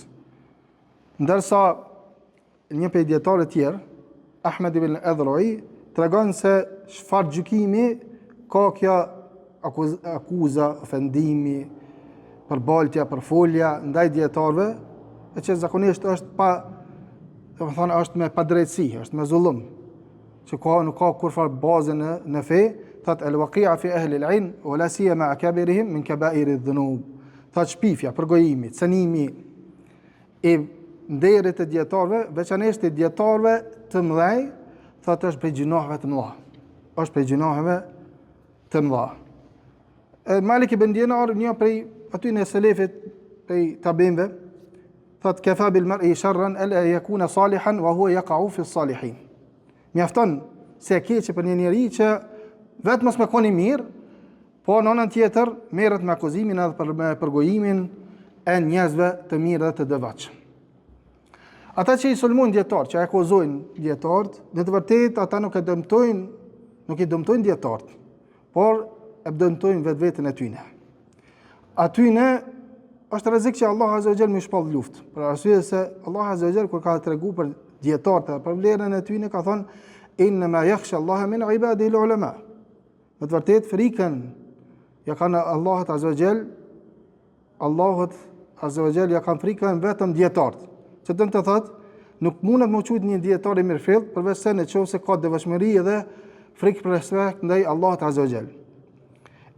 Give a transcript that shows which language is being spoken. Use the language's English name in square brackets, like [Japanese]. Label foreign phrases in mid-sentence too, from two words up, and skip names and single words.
[Albanian] Ndërsa një prej dietarëve të tjerë, Ahmed ibn Adhroi, tregon se çfarë gjykimi ka kjo akuza, ofendimi, përbaltja, përfolja ndaj dietarëve, e që zakonisht është është me padrejtësi, është me zullum, që nuk ka kurfar bazë në fe, thot [Arabic] الوقيعة في أهل العلم ولا سيما أكابرهم من كبائر الذنوب. [Albanian] Thot shpifja, përgojimi, cënimi i nderit të dietarëve, veçanërisht të dietarëve të mëdhej, thot është prej gjinoheve të mëdha. Është prej gjinoheve të mëdha. Malik ibn Dinar, një prej aty në selefit, prej tabinëve, thot [Arabic] كفى بالمرء شرا ألا يكون صالحا وهو يقع في الصالحين. [Albanian] Mjafton se e keqe për një njeri që vetëm mos me koni mirë, po në anën tjetër merret me akuzimin edhe për përgojimin e njerëzve të mirë dhe të devotshëm. Ata që i sulmojnë dietarët, që akuzojnë dietarët, në të vërtetë ata nuk i dëmtojnë dietarët, por e dëmtojnë vetveten e tyre. Atyne është rrezik që [Arabic] الله عز وجل [Albanian] më shpall luftë, për arsye se [Arabic] الله عز وجل [Albanian] kur ka treguar për dietarët për vlerën e tyre ka thonë [Arabic] إنما يخشى الله من عباده العلماء. [Albanian] Në të vërtetë frikën ja kanë Allahut [Arabic] عز وجل [Albanian] ja kanë frikën vetëm dietarët. Që dëmë të thotë, nuk mundet më quajtur një dietar i mirëfillt përveç se nëse ka devotshmëri dhe frikë për respekt ndaj Allahut [Arabic] عز وجل.